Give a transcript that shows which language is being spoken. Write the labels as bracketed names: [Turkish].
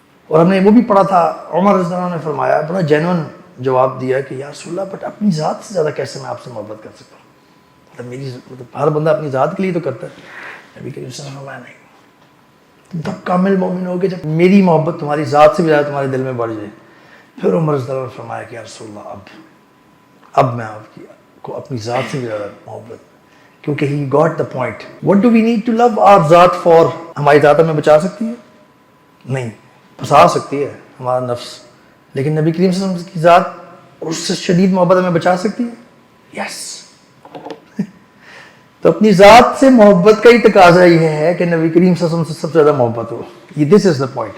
[Urdu] اور ہم نے وہ بھی پڑھا تھا, عمر رضی اللہ عنہ نے فرمایا, بڑا جینون جواب دیا کہ یا رسول اللہ, بٹ اپنی ذات سے زیادہ کیسے میں آپ سے محبت کر سکتا ہوں, مطلب ہر بندہ اپنی ذات کے لیے تو کرتا ہے. نبی کریم صلی اللہ علیہ وسلم نے فرمایا نہیں, تم تب کامل مومن ہوگے جب میری محبت تمہاری ذات سے بھی زیادہ تمہارے دل میں بڑھ جائے. پھر عمر رضی اللہ عنہ نے فرمایا کہ یا رسول اللہ, اب میں آپ کی کو اپنی ذات سے بھی زیادہ محبت, کیونکہ [English] he got the point. What do we need to love our ذات for? [Urdu] ہماری ذات ہمیں بچا سکتی ہے؟ نہیں, پھنسا سکتی ہے ہمارا نفس, لیکن نبی کریم صلی اللہ علیہ وسلم کی ذات اور اس سے شدید محبت ہمیں بچا سکتی ہے. یس. تو اپنی ذات سے محبت کا ہی تقاضا یہ ہے کہ نبی کریم صلی اللہ علیہ وسلم سے سب سے زیادہ محبت ہو. یہ [English] This is the point.